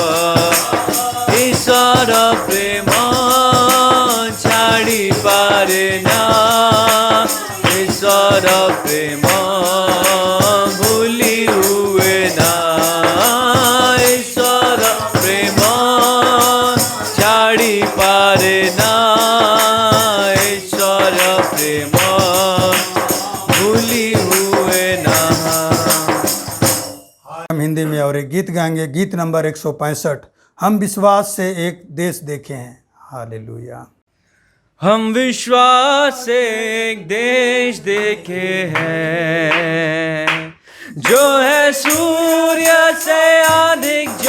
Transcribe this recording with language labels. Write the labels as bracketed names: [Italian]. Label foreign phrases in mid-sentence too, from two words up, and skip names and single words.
[Odia] ଈଶ୍ୱର ପ୍ରେମ ଛାଡ଼ି ପାରେ ନା ଈଶ୍ୱର ପ୍ରେମ ଭୁଲି ହୁଏ ନା ଈଶ୍ୱର ପ୍ରେମ ଛାଡ଼ି ପାରେ ନା ଈଶ୍ୱର ପ୍ରେମ ଭୁଲି ହୁଏ ନା। [Hindi] हम हिंदी में और एक गीत गाएंगे, गीत नंबर 165, हम विश्वास से एक देश देखे हैं। हालेलुया। हम विश्वास से एक देश देखे हैं जो है सूर्य से अधिक